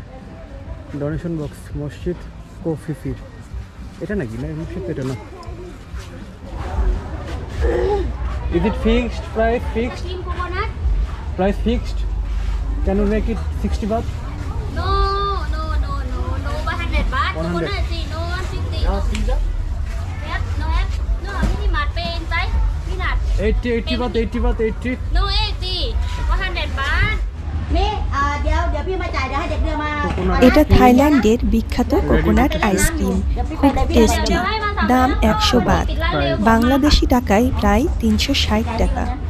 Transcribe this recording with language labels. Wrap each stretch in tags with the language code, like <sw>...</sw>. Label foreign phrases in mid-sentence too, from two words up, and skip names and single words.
<en>donation box</en> <bn>মসজিদ ফিফির। এটা নাকি না মসজিদ? এটা না।</bn> <en>Is it fixed? Price fixed? Cream coconut? Price fixed? Can you make it 60 baht? No, 100 baht. 100. Coconut gì? No 150. Have, no have. No, mini mart pay inside. Peanut. 80 baht, 80 baht, 80. No 80. 100 baht.</en> <th>นี่เดี๋ยวพี่มาจ่ายเดี๋ยวให้เด็กเรือมา</th> <bn>এটা থাইল্যান্ডের বিখ্যাত</bn> <en>coconut ice cream,</en> <bn>খুব টেস্টি। দাম 100 বাত, বাংলাদেশি টাকায় প্রায় 360 টাকা।</bn>